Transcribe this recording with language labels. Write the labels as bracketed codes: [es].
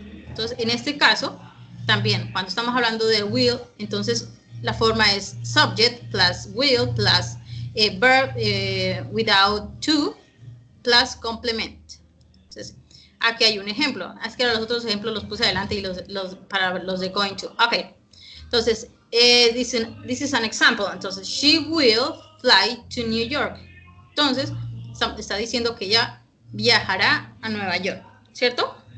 [es] Entonces, en este caso, también, cuando estamos hablando de will, entonces la forma es [en] subject plus will plus verb without to plus complement. [es] Entonces, aquí hay un ejemplo. Es que los otros ejemplos los puse adelante y para los de going to. [en] Ok. Entonces, this is an example. Entonces, she will fly to New York. [es] Entonces, está diciendo que ella viajará a Nueva York, ¿cierto?